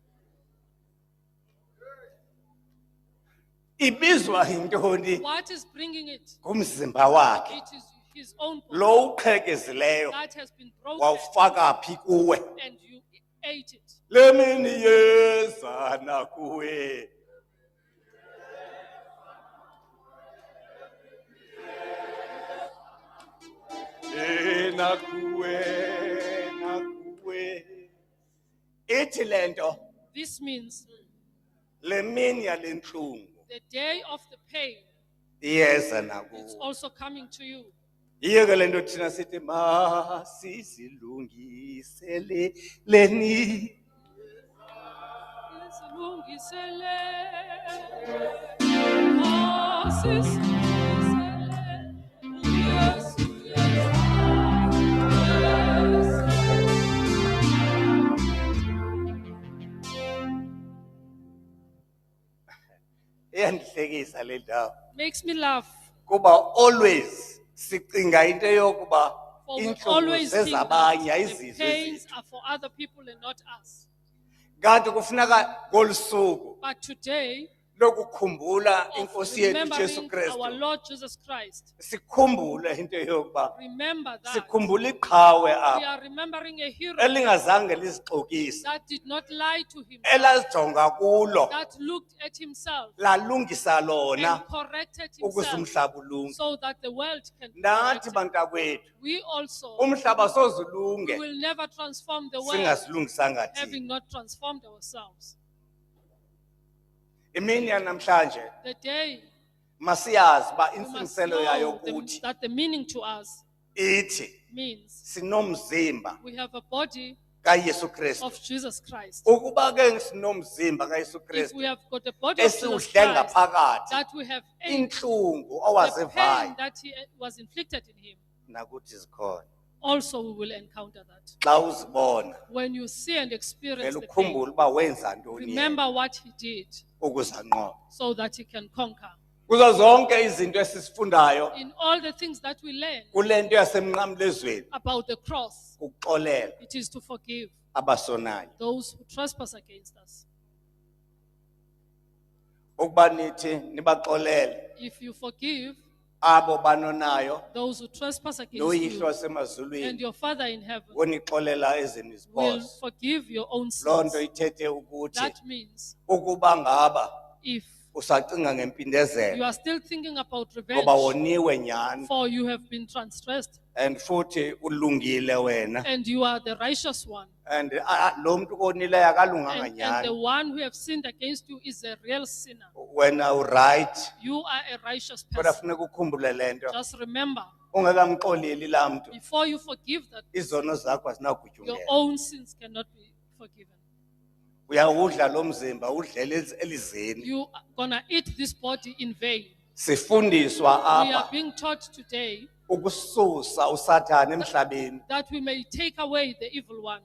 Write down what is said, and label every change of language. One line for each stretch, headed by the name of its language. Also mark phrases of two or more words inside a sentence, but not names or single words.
Xhosa: ibizwa yintoni
English: What is bringing it?
Xhosa: ngumzimba wakhe
English: It is his own body
Xhosa: lo uqhekezileyo
English: that has been broken
Xhosa: wawufaka phi kuwe
English: and you ate it.
Xhosa: le mini yeza nakuwe nakuwe nakuwe ithi le nto
English: This means
Xhosa: le mini yale ntlungu
English: the day of the pain
Xhosa: iyeza
English: is
Xhosa: nakuwe
English: also coming to you.
Xhosa: yiyo ke le nto thina sithi masizilungiseleleni Silungisele, sisilungisele, uYesu, iyandihlekisa le ndawo
English: makes me laugh.
Xhosa: kuba always sicinga into yokuba
English: For we
Xhosa: intlungu
English: always think
Xhosa: zezabanye
English: that the
Xhosa: ayizizwe
English: pains
Xhosa: zethu
English: are for other people and not us.
Xhosa: kanti kufuneka ngolu suku
English: But today,
Xhosa: lokukhumbula
English: of
Xhosa: inkosi yethu Jesu
English: remembering our
Xhosa: Kristu
English: Lord Jesus Christ,
Xhosa: sikhumbule into yokuba
English: remember that
Xhosa: sikhumbule iqhawe
English: we
Xhosa: apha
English: are remembering a hero
Xhosa: elingazange lizixokise
English: that did not lie to him,
Xhosa: elazijonga kulo
English: that looked at himself
Xhosa: lalungisa
English: and
Xhosa: lona
English: corrected
Xhosa: ukuze
English: himself
Xhosa: umhlaba ulunge
English: so that the world can be
Xhosa: nathi
English: corrected.
Xhosa: bantakwethu
English: We also
Xhosa: umhlaba sozulunge
English: will never transform the world
Xhosa: singasilungisanga thina
English: having not transformed ourselves.
Xhosa: imini yanamhlanje
English: The day
Xhosa: masiyazi uba
English: we must
Xhosa: intsingiselo yayo
English: know
Xhosa: kuthi
English: that the meaning to us
Xhosa: ithi
English: means
Xhosa: sinomzimba
English: we have a body
Xhosa: kaYesu Kristu
English: of Jesus Christ.
Xhosa: ukuba ke sinomzimba kaYesu
English: If
Xhosa: Kristu
English: we have got a body of Jesus
Xhosa: esiwudle
English: Christ,
Xhosa: ngaphakathi
English: that we have ate
Xhosa: inhlungu
English: the pain
Xhosa: owazivayo
English: that he was inflicted in him,
Xhosa: nakuthi zikhona
English: also we will encounter that.
Xhosa: xa uzibona
English: When you see and experience
Xhosa: vele
English: the pain,
Xhosa: ukhumbule uba wenza ntoni yena
English: remember what he did
Xhosa: ukuze anqobe
English: so that he can conquer.
Xhosa: kuzo zonke izinto esisifundayo
English: In all the things that we learn
Xhosa: kule nto yasemnqamlezweni
English: about the cross,
Xhosa: kuxolela
English: it is to forgive
Xhosa: abasonayo
English: those who trespass against us.
Xhosa: ukuba nithi nibaxolele
English: If you forgive
Xhosa: abo banonayo
English: those who trespass against
Xhosa: noyihlo
English: you, and
Xhosa: wasemazulwini
English: your Father in heaven
Xhosa: onixolela ezenu
English: will
Xhosa: izibozo
English: forgive your own
Xhosa: loo
English: sins.
Xhosa: nto ithethe ukuthi
English: That means
Xhosa: ukuba ngaba
English: if
Xhosa: usacinga
English: you
Xhosa: ngempindezelo
English: are still thinking about
Xhosa: ngoba
English: revenge,
Xhosa: woniwe nyhani
English: for you have been transgressed
Xhosa: and futhi ulungile wena
English: and you are the righteous one,
Xhosa: and lo mntu konileyo akalunganga
English: and the
Xhosa: nyhani
English: one who have sinned against you is a real sinner.
Xhosa: wena uright
English: You are a righteous
Xhosa: kodwa
English: person.
Xhosa: funeka ukhumbule le nto
English: Just remember,
Xhosa: ungekamxoleli laa mntu
English: before you forgive that,
Xhosa: izono zakho
English: your
Xhosa: azinakugutyungela
English: own sins cannot be forgiven.
Xhosa: uyawudla lo mzimba udlele elizeni
English: You are gonna eat this body in vain.
Xhosa: sifundiswa
English: We are
Xhosa: apha
English: being taught today
Xhosa: ukususa usathane emhlabeni
English: that we may take away the evil one